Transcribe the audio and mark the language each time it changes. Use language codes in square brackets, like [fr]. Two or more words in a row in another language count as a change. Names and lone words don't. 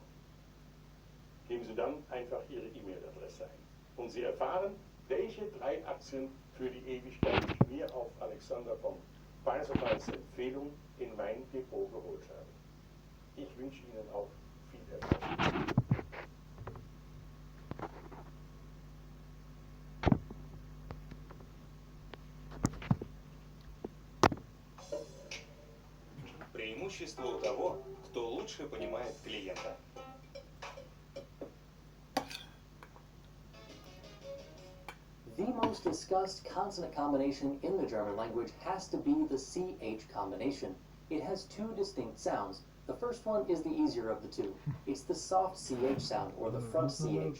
[de] Geben Sie dann einfach Ihre E-Mail-Adresse ein. Und Sie erfahren, welche 3 Aktien für die Ewigkeit ich mir auf Alexander von Pasewalks Empfehlung in mein Depot geholt habe. Ich wünsche Ihnen auch viel Erfolg. [ru] Преимущество у того, кто лучше понимает клиента. [en] The most discussed consonant combination in the German language has to be the CH combination. It has 2 distinct sounds. The first one is the easier of the 2. It's the soft CH sound, or the front CH.